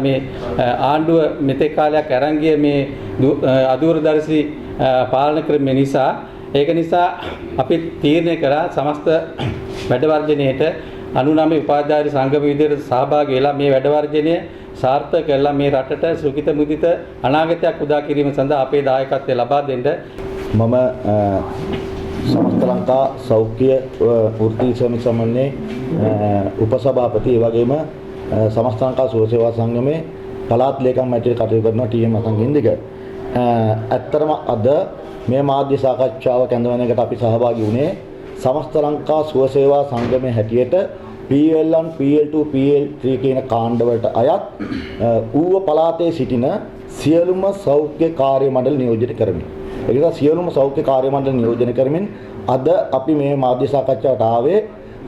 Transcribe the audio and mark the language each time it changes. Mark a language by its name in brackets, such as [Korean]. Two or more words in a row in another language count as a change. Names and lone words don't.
[Sinhala] මේ ආණ්ඩුව මෙතෙක් කාලයක් අරන් ගිය මේ අදූරදර්ශී පාලන ක්‍රම නිසා ඒක නිසා අපි තීරණය කරා සමස්ත වැඩ වර්ජනයේට 99 උපාධිධාරී සංගම විදිහට සහභාගී වෙලා මේ වැඩ වර්ජනය සාර්ථක කරලා මේ රටට සුඛිත මුදිත අනාගතයක් උදා කිරීම සඳහා අපේ දායකත්වය ලබා දෙන්න මම සමස්ත ලංකා සෞඛ්‍ය වෘත්ති සමිති සමන්වය උපසභාපති ඒ වගේම සමස්ත ලංකා සුව සේවා සංගමේ පළාත් ලේකම් මැටියට කටයුතු කරන ටීම් අසංගින්දික ඇත්තටම අද මේ මාධ්‍ය සාකච්ඡාව කැඳවන එකට අපි සහභාගී වුණේ समस्त ලංකා සුව සේවා සංගමේ හැටියට PL1 PL2 PL3 කියන කාණ්ඩවලට අයත් ඌව පළාතේ සිටින සියලුම සෞඛ්‍ය කාර්ය මණ්ඩල නියෝජනය කරමින් ඒක සියලුම සෞඛ්‍ය කාර්ය මණ්ඩල නියෝජනය කරමින් අද අපි මේ මාධ්‍ය සාකච්ඡාවට ආවේ